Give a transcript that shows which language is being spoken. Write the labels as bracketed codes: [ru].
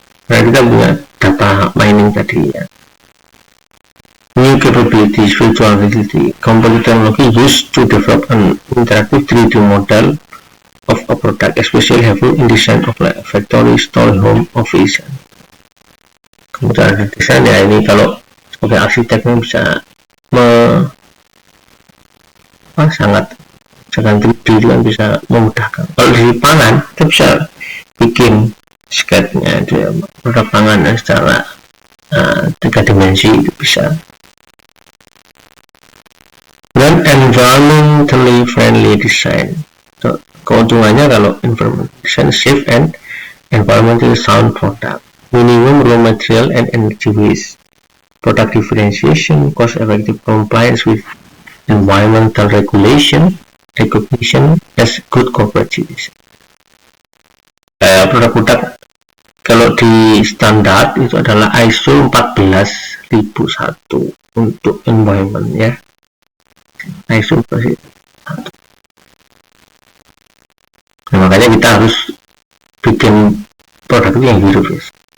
[id] Nah kita punya data mining tadi ya. [en] New capabilities, virtual reality, computer technology used to develop an interactive 3D model of a product, especially helpful in design of like factory, store, home, office. [id] Kemudian ada desain ya, ini kalau sebagai arsiteknya bisa sangat 3D itu kan bisa memudahkan. Kalau di pangan kita bisa bikin sketnya dia produk pangan secara 3 dimensi itu bisa. Dan [en] environmentally friendly design, so, [id] keuntungannya kalau [en] environmental design safe and environmentally sound product, minimum raw material and energy waste, product differentiation, cost effective compliance with environmental regulation, recognition as good corporate citizen. [id] Produk-produk kalau di standar itu adalah ISO 14001 untuk environment ya. ISO 14001. Nah, makanya kita harus bikin produk itu yang zero waste.